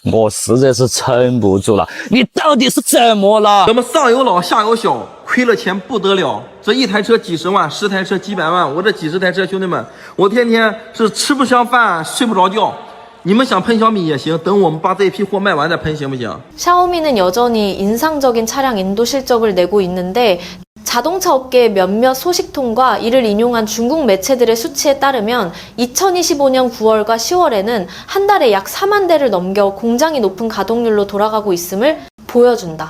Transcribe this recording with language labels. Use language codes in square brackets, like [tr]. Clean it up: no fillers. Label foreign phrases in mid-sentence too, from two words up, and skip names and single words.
[zh] 我实在是撑不住了，你到底是怎么了？咱们上有老下有小，亏了钱不得了。这一台车几十万，10台车几百万，我这几十台车，兄弟们，我天天是吃不上饭，睡不着觉。你们想喷小米也行，等我们把这批货卖完再喷，行不行？ [ko] 샤오미는 여전히 인상적인 차량 인도 실적을 내고 있는데 자동차 업계의 몇몇 소식통과 이를 인용한 중국 매체들의 수치에 따르면 2025년 9월과 10월에는 한 달에 약 4만 대를 넘겨 공장이 높은 가동률로 돌아가고 있음을 보여준다.